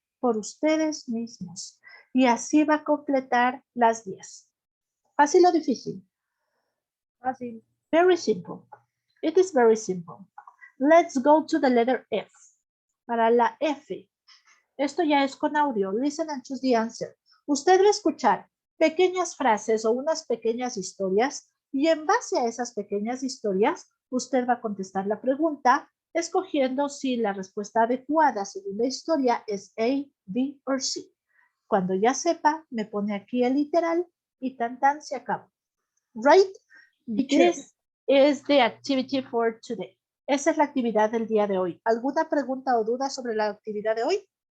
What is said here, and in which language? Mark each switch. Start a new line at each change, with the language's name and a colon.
Spanish: Por ustedes mismos. Y así va a completar las 10. ¿Fácil o difícil? Fácil.
English: Very simple. It is very simple. Let's go to the letter F.
Spanish: Para la F. Esto ya es con audio.
English: Listen and choose the answer.
Spanish: Usted va a escuchar pequeñas frases o unas pequeñas historias y en base a esas pequeñas historias, usted va a contestar la pregunta escogiendo si la respuesta adecuada según la historia es A, B o C. Cuando ya sepa, me pone aquí el literal y tan tan se acabó.
English: Right? This is the activity for today.
Spanish: Esa es la actividad del día de hoy. ¿Alguna pregunta o duda sobre la actividad de hoy?